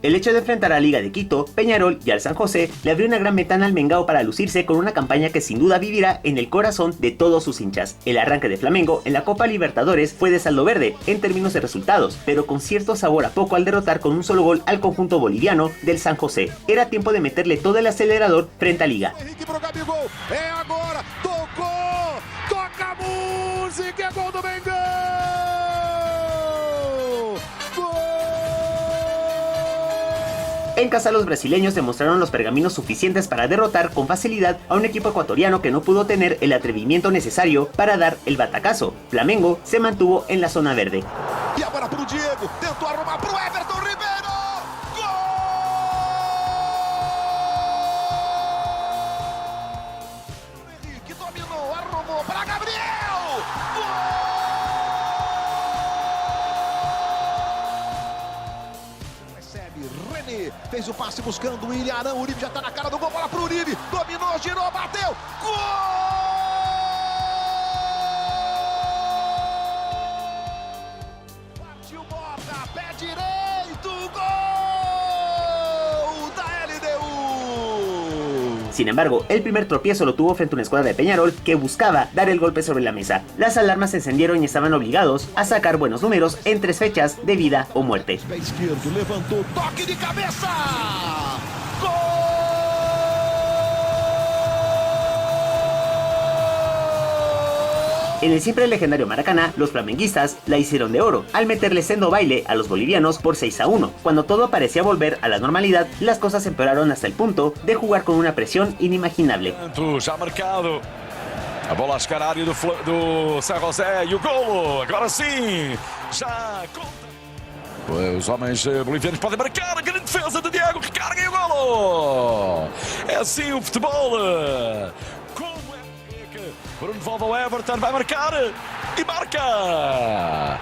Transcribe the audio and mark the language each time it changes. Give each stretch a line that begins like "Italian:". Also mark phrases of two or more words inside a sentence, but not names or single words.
Spanish: El hecho de enfrentar a Liga de Quito, Peñarol y al San José le abrió una gran ventana al Mengao para lucirse con una campaña que sin duda vivirá en el corazón de todos sus hinchas. El arranque de Flamengo en la Copa Libertadores fue de saldo verde en términos de resultados, pero con cierto sabor a poco al derrotar con un solo gol al conjunto boliviano del San José. Era tiempo de meterle todo el acelerador frente a Liga.
Portuguese: Toca a música, é gol do Mengão! Gol!
Spanish: En casa los brasileños demostraron los pergaminos suficientes para derrotar con facilidad a un equipo ecuatoriano que no pudo tener el atrevimiento necesario para dar el batacazo. Flamengo se mantuvo en la zona verde.
Portuguese: E agora pro Diego, tentou arrumar pro Everton Ribeiro! Gol! Henrique dominou, arrumou para Gabriel! Gol! Recebe, René, fez o passe buscando o Ilharão, o Uribe já tá na cara do gol, bola pro Uribe, dominou, girou, bateu, gol! Pé direito, gol da LDU.
Spanish: Sin embargo, el primer tropiezo lo tuvo frente a una escuadra de Peñarol que buscaba dar el golpe sobre la mesa. Las alarmas se encendieron y estaban obligados a sacar buenos números en 3 fechas de vida o muerte.
Portuguese: Pé izquierdo, levantou, toque de cabeça. Gol!
Spanish: En el siempre legendario Maracaná, los flamenguistas la hicieron de oro, al meterle sendo baile a los bolivianos por 6-1. Cuando todo parecía volver a la normalidad, las cosas empeoraron hasta el punto de jugar con una presión inimaginable.
Portuguese: Já marcado. A bola a chegar à área do San José e o golo. Agora sim, já conta. Os homens bolivianos podem marcar. A grande defesa de Diego, recarga e o golo. É assim o futebol. Bruno volta ao Everton, vai marcar e marca!